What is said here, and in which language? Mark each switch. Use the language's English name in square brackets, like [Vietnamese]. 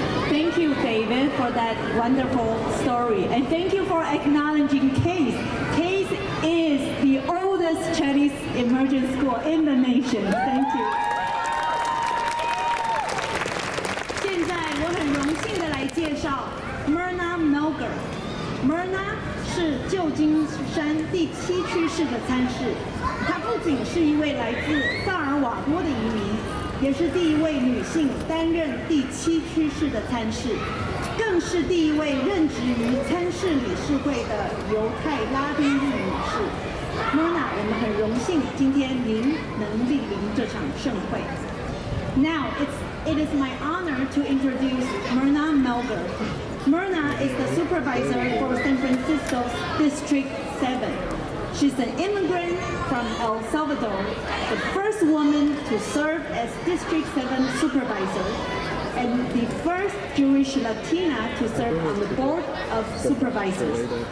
[English] Thank you, David, for that wonderful story. And thank you for acknowledging CAIS. CAIS is the oldest Chinese immersion school in the nation. Thank you. [Chinese] 现在我很荣幸的来介绍 Myrna Melgar。Myrna 是旧金山第7区市的参事，她不仅是一位来自萨尔瓦多的移民，也是第一位女性担任第7区市的参事，更是第一位任职于参事理事会的犹太拉丁裔女士。 Myrna， 我们很荣幸今天您能莅临这场盛会。 [English] Now it is my honor to introduce Myrna Melgar. Myrna is the supervisor for San Francisco's District 7. She's an immigrant from El Salvador, the first woman to serve as District 7 supervisor, and the first Jewish Latina to serve on the board of supervisors.